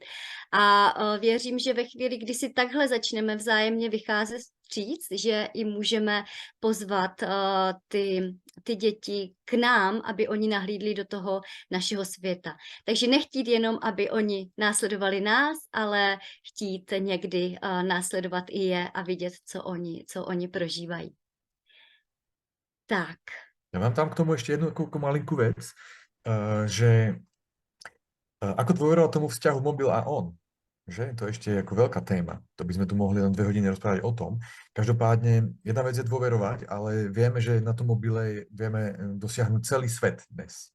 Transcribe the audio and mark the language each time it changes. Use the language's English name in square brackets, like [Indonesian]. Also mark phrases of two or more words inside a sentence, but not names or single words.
[Czech] A věřím, že ve chvíli, kdy si takhle začneme vzájemně vycházet vstříc, že i můžeme pozvat ty děti k nám, aby oni nahlídli do toho našeho světa. Takže nechtít jenom, aby oni následovali nás, ale chtít někdy následovat i je a vidět, co oni prožívají. Tak. [Slovak] Ja mám tam k tomu ešte jednu malinkú vec, že ako dôverovať tomu vzťahu mobil a on. Že? To ešte je ako veľká téma. To by sme tu mohli len 2 hodiny rozprávať o tom. Každopádne, jedna vec je dôverovať, ale vieme, že na tom mobile vieme dosiahnuť celý svet dnes.